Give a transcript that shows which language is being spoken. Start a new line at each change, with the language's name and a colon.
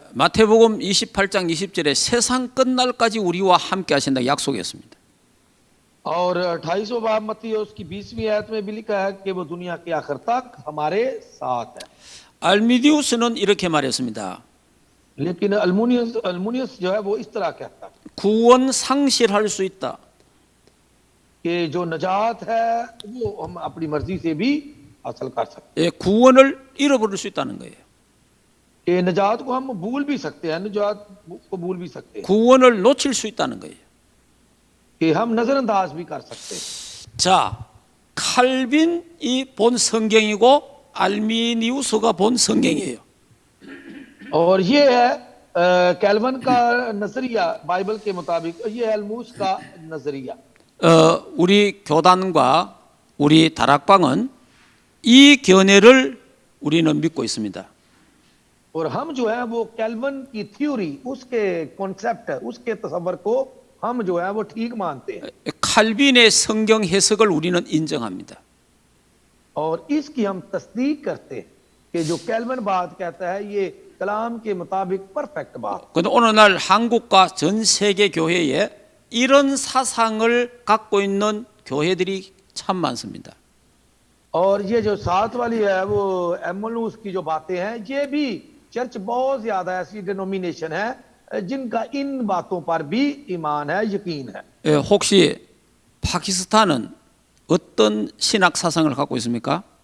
Korean: 마태복음 28장 20절에 세상 끝날까지 우리와 함께 하신다 약속했습니다.
Hindi: और 28वां बाब मत्ती उसकी 20वीं आयत में भी लिखा है कि वो दुनिया के आखिर तक हमारे साथ है।
Korean: 알미디우스는 이렇게 말했습니다.
Hindi: लेकिन अल्मुनियस जो है वो इस तरह कहता है
Korean: 구원 상실할 수 있다.
Hindi: कि जो नजात है वो हम अपनी मर्जी से भी हासिल कर सकते
Korean: 예, 구원을 잃어버릴 수 있다는 거예요.
Hindi: हैं। कि नजात को हम भूल भी सकते हैं, नजात को भूल भी सकते हैं,
Korean: 구원을 놓칠 수 있다는 거예요.
Hindi: कि हम नजरअंदाज भी कर सकते हैं।
Korean: 자, 칼빈이 본 성경이고 알미니우스가 본 성경이에요.
Hindi: और ये है कैल्विन का नजरिया बाइबल के मुताबिक, ये है अलमूस का नजरिया।
Korean: 우리 교단과 우리 다락방은 이 견해를 우리는 믿고 있습니다.
Hindi: और हम जो है वो कैल्विन की थ्योरी, उसके कॉन्सेप्ट, उसके तस्वर को हम जो है वो ठीक मानते हैं
Korean: 칼빈의 성경 해석을 우리는 인정합니다.
Hindi: और इसकी हम तस्दीक करते हैं कि जो कैल्विन बात कहता है ये कलाम के मुताबिक परफेक्ट बात।
Korean: 그런데 ओ늘날 한국과 전 세계 교회에 이런 사상을 갖고 있는 교회들이 참 많습니다.
Hindi: और ये जो साथ वाली है वो एमोलूस की जो बातें हैं, ये भी चर्च बहुत ज्यादा ऐसी डिनोमिनेशन है जिनका इन बातों पर भी ईमान है, यकीन है।
Korean: 예, 혹시 파키스탄은 어떤 신학 사상을 갖고 있습니까?